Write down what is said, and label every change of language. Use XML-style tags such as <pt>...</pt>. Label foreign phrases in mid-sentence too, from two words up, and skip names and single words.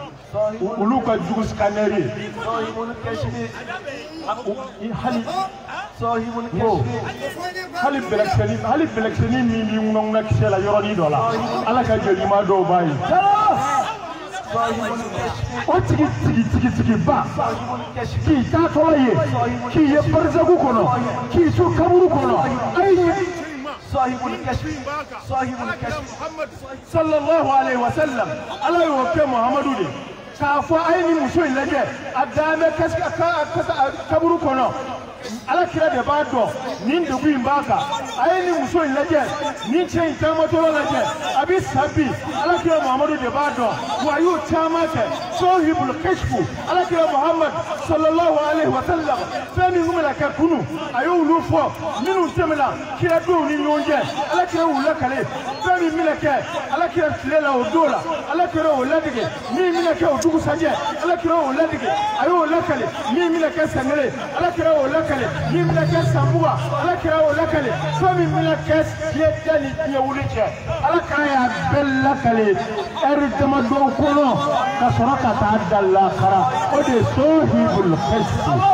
<bm>ulu ka jugu scaneri hali hali belekseni min bi ŋunɔŋuna kisɛ la yɔrɔnin dɔ la ala ka jelima dɔw b'a ye o tigi ba k'i taatɔla ye k'i ye barzaku kɔnɔ k'i to kaburu kɔnɔ ayi</bm> <ar>sallallahu alaihi wasallam</ar> <bm>ala y'o kɛ muhamadu de k'a fɔ a ye ni muso in lajɛ a dan bɛ kaburu kɔnɔ ala kira de b'a dɔn nin dugu in b'a kan a ye ni muso in lajɛ nin cɛ in taamatɔla lajɛ a bɛ sa bi ala kira muhamadu de b'a dɔn wa a y'o caman kɛ</bm> <ar>sahibul kashfu</ar> <bm>ala kira muhamad</bm> <ar>sallallahu alaihi wa sallam</ar> <bm>fɛn min kun bɛna kɛ kunu a y'olu fɔ minnu tɛmɛna kira denw ni ɲɔgɔn cɛ ala kira y'u lakale fɛn min bɛna kɛ ala kira tile la o don la ala kira y'o ladege min bɛna kɛ o dugusajɛ ala kira y'o ladege a y'o lakale min bɛna kɛ sangere ala kira y'o lakale min bɛna kɛ sanbuga ala kira y'o lakale fɛn min bɛna kɛ diɲɛ da ni diɲɛ wuli cɛ ala kira y'a bɛɛ lakale ɛri damadɔw kɔnɔ ka sɔrɔ ka taa da lakara o de ye</bm> <ar>sahibul kashfi</ar>